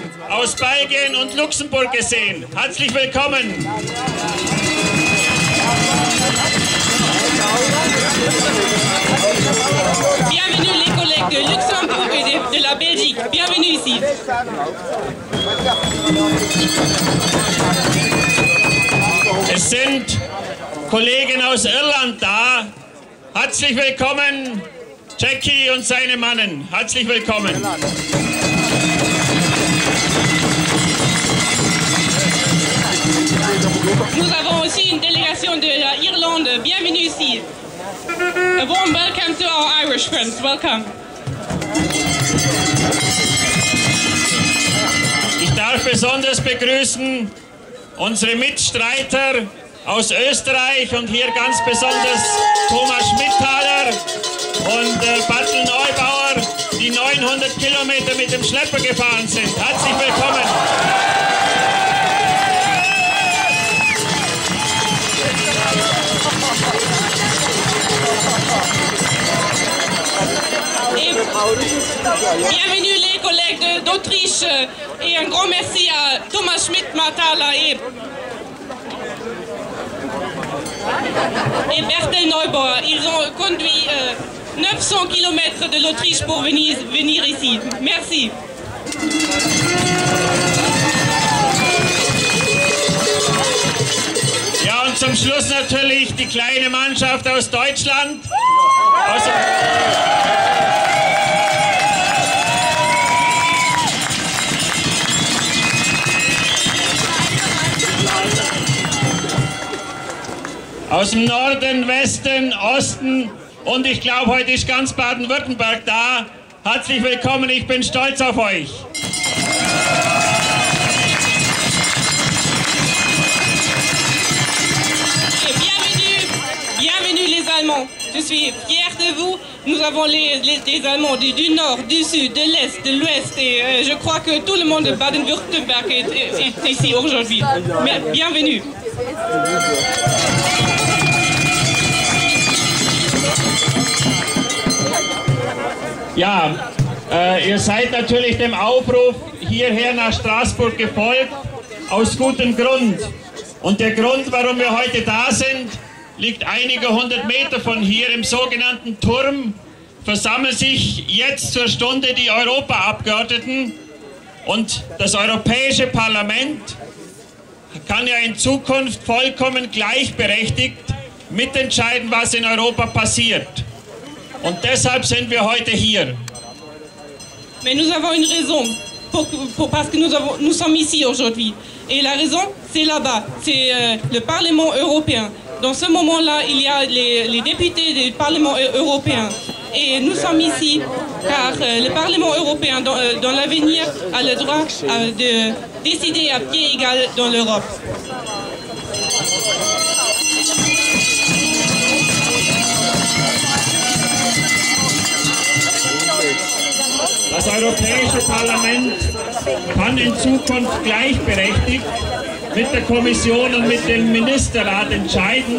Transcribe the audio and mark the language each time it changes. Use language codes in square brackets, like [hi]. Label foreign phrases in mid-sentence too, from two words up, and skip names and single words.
[de] aus Belgien und Luxemburg gesehen. Herzlich willkommen. [fr] Bienvenue les collègues de Luxembourg et de la Belgique. Bienvenue ici. [de] Es sind Kollegen aus Irland da. Herzlich willkommen, Jackie und seine Mannen. Herzlich willkommen. [fr] Nous avons aussi une délégation de l'Irlande. Bienvenue ici. [en] A warm welcome to our Irish friends. Welcome. [de] Ich darf besonders begrüßen unsere Mitstreiter aus Österreich und hier ganz besonders Thomas Schmidthaler und Bartel Neubauer, die 900 Kilometer mit dem Schlepper gefahren sind. Herzlich willkommen. [fr] Bienvenue les collègues d'Autriche et un grand merci à Thomas Schmidthaler et Bartel Neubauer. Ils ont conduit 900 km de l'Autriche pour venir ici. Merci. [de] Ja, und zum Schluss natürlich die kleine Mannschaft aus Deutschland. Aus dem Norden, Westen, Osten und ich glaube, heute ist ganz Baden-Württemberg da. Herzlich willkommen, ich bin stolz auf euch. [fr] Bienvenue les Allemands. Je suis fière de vous. Nous avons des Allemands du nord, du sud, de l'est, de l'ouest et je crois que tout le monde de Baden-Württemberg est ici aujourd'hui. Bienvenue. [de] Ja, ihr seid natürlich dem Aufruf hierher nach Straßburg gefolgt, aus gutem Grund. Und der Grund, warum wir heute da sind, liegt einige hundert Meter von hier im sogenannten Turm. Versammeln sich jetzt zur Stunde die Europaabgeordneten und das Europäische Parlament kann ja in Zukunft vollkommen gleichberechtigt mitentscheiden, was in Europa passiert. Und deshalb sind wir heute hier. [fr] Mais nous avons une raison, parce que nous sommes ici aujourd'hui. Et la raison, c'est là-bas, c'est le Parlement européen. Dans ce moment-là, il y a les députés du Parlement européen. Et nous sommes ici car le Parlement européen, dans l'avenir, a le droit de décider à pied égal dans l'Europe. [de] Das Europäische Parlament kann in Zukunft gleichberechtigt mit der Kommission und mit dem Ministerrat entscheiden.